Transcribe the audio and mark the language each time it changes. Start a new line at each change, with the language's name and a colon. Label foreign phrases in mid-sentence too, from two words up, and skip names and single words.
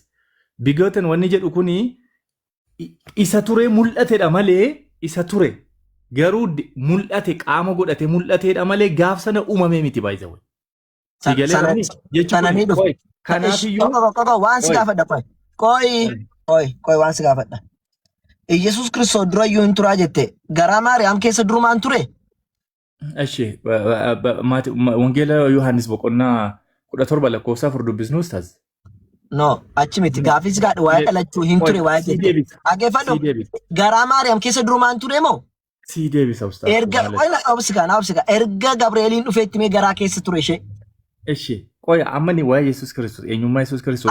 Oromo: Bigoten wanni jedhu kuni isa ture mul'atedha malee isa ture garuu mul'ate qaama godhate mul'atedha malee gaaf sana uumamee miti baay'ee wayii. Sigalee jechuun kanaafiyyuu waan si gaafadha qo'i waan si gaafadha. Yesuus Kiristoos dura iyyuu hin turaa jette garaa Maariyaam keessa durumaan ture.
Amharic: እሺ ወንጌላ
Oromo: ዮሐንስ boqonnaa 17 lakkoofsa 4 dubbisnu ustaz. No, achi miti gaafis gaadha waa'ee dhalachuu hin ture waa'ee Sii jette. deebisa. Dhageeffadhu Sii deebisa. garaa Maariyaam keessa durumaan ture moo? Sii deebisa ustaz. Erga obsigaa erga Gabreeliin dhufeetti mee garaa keessa ture ishee. Eshi qoya ammani waa'ee Yesuus Kiristoos eenyummaa Yesuus Kiristoos